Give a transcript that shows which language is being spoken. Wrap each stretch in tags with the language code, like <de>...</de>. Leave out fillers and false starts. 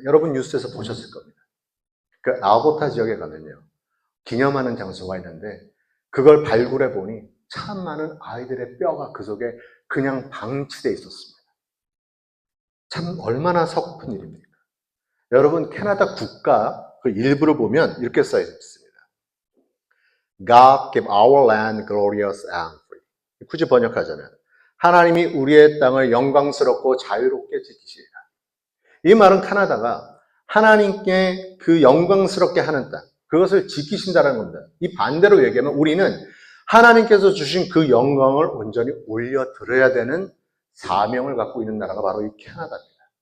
<ko>여러분 뉴스에서 보셨을 겁니다. 그 아보타 지역에 가면요, 기념하는 장소가 있는데 그걸 발굴해 보니 참 많은 아이들의 뼈가 그 속에 그냥 방치되어 있었습니다. 참 얼마나 서글픈 일입니까? 여러분 캐나다 국가 그 일부를 보면 이렇게 써 있습니다.</ko> <en>God give our land glorious and free.</en> <ko>굳이 번역하자면 하나님이 우리의 땅을 영광스럽고 자유롭게 지키시리라. 이 말은 캐나다가 하나님께 그 영광스럽게 하는 땅, 그것을 지키신다는 겁니다. 이 반대로 얘기하면 우리는 하나님께서 주신 그 영광을 온전히 올려드려야 되는 사명을 갖고 있는 나라가 바로 이 캐나다입니다.</ko>